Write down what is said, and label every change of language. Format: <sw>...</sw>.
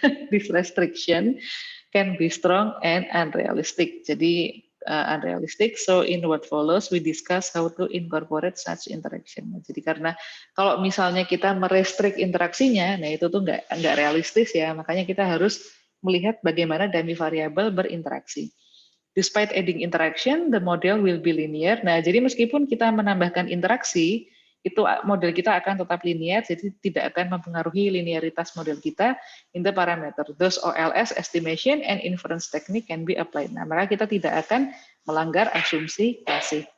<en>This restriction can be strong and unrealistic. Jadi unrealistic. So in what follows we discuss how to incorporate such interaction.</en> <id>Jadi karena kalau misalnya kita merestrik interaksinya, nah itu tuh nggak realistis ya. Makanya kita harus melihat bagaimana dummy variable berinteraksi.</id> <en>Despite adding interaction, the model will be linear.</en> <id>Nah, jadi meskipun kita menambahkan interaksi, itu model kita akan tetap linear, jadi tidak akan mempengaruhi linearitas model kita</id> <en>in the parameter. Thus, OLS estimation and inference technique can be applied.</en> <id>Nah, maka kita tidak akan melanggar asumsi klasik.</id>